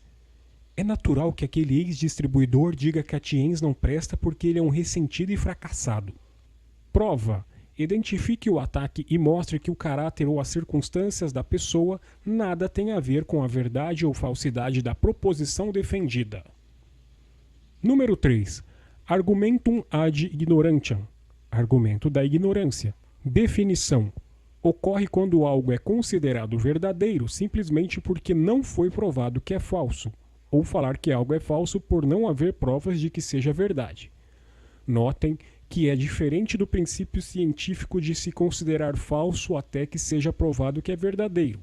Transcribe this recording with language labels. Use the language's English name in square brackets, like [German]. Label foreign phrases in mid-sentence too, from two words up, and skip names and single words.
[Portuguese] É natural que aquele ex-distribuidor diga que a Tienz não presta porque ele é um ressentido e fracassado. Prova. Identifique o ataque e mostre que o caráter ou as circunstâncias da pessoa nada tem a ver com a verdade ou falsidade da proposição defendida. Número 3. [Latin] Argumentum ad ignorantiam. [Portuguese] Argumento da ignorância. Definição. Ocorre quando algo é considerado verdadeiro simplesmente porque não foi provado que é falso, ou falar que algo é falso por não haver provas de que seja verdade. Notem que é diferente do princípio científico de se considerar falso até que seja provado que é verdadeiro.